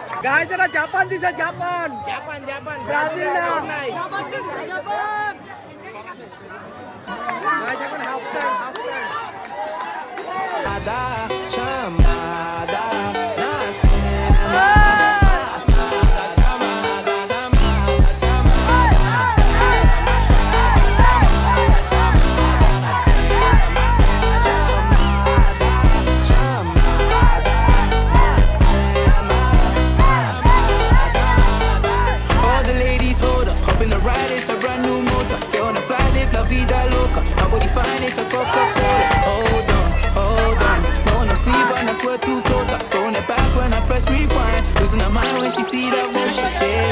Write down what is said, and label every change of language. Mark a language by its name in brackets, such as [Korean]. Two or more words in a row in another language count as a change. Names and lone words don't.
[Bangla] গাইস এটা জাপান দিছে জাপান ব্রাজিল না গাইস এখন হাফ টাইম [Portuguese] Chamada na cena. Chamada, chamada, chamada na cena. Chamada, chamada na cena. Chamada, chamada na cena. [English] All the ladies hold up, hop in the ride, it's a brand new motor. They wanna fly, live [Spanish] la vida loca. [English] Nobody fine, it's a Coca-Cola. Hold on. No sleep when I swear to total. Throwing it back when I press rewind. Losing her mind when she see that motion.